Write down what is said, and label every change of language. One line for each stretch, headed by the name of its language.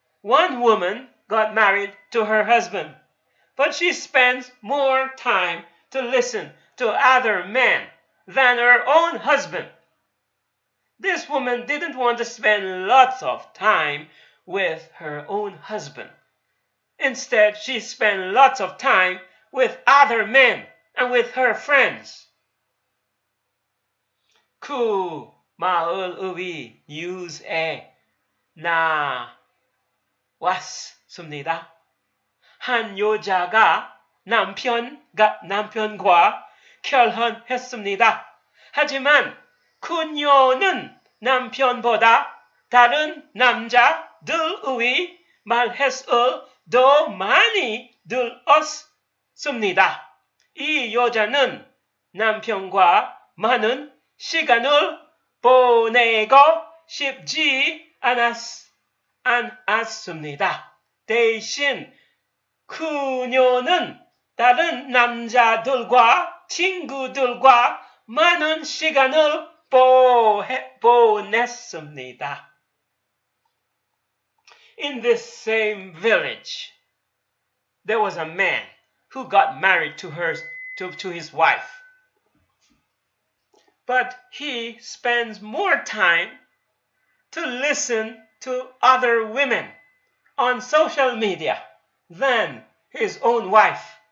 English: One woman got married to her husband, but she spends more time to listen to other men than her own husband. This woman didn't want to spend lots of time with her own husband. Instead, she spent lots of time with other men and with her friends.
Korean: 그 마을의 뉴스에 나왔습니다. 한 여자가 남편과 결혼했습니다. 하지만 그녀는 남편보다 다른 남자들의 말을 더 많이 들었습니다. 이 여자는 남편과 많은 시간을 보내고 싶지 않았습니다. 대신 그녀는 다른 남자들과 친구들과 많은 시간을 보냈습니다.
English: In this same village, there was a man who got married to his wife. But he spends more time to listen to other women on social media than his own wife.